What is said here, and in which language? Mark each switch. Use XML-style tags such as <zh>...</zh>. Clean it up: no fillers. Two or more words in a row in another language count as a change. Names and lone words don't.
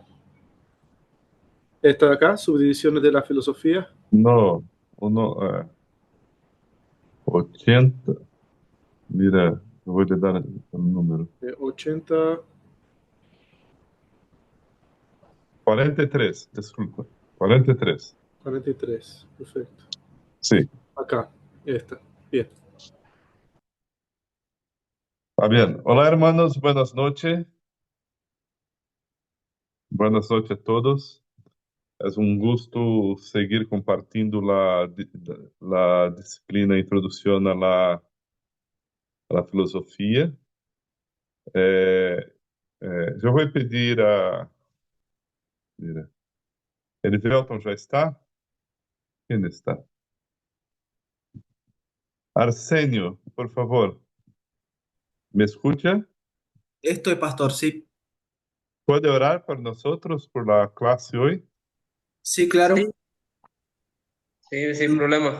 <es>Esta de acá, subdivisiones de la filosofía. No, no, 80. Mira,</es> <pt>eu vou lhe dar o número. 80, 43, desculpa. 43. 43.</pt> <es>Perfecto.</es> <pt>Sim,</pt> <es>Acá. Esta. Bien. está bien. Olá, hermanos, buenas noches. Buenas noches a todos.</es> <pt>É um gosto seguir compartilhando a disciplina Introdução à Filosofia. Eu vou pedir a. Mira, Elivelton já está? Quem está?</pt> <es>Arsenio, por favor, ¿me escucha? Estoy, pastor, sí. ¿Puede orar por nosotros, por la clase hoy? Sí, claro. Sí, sí, sin problema.</es>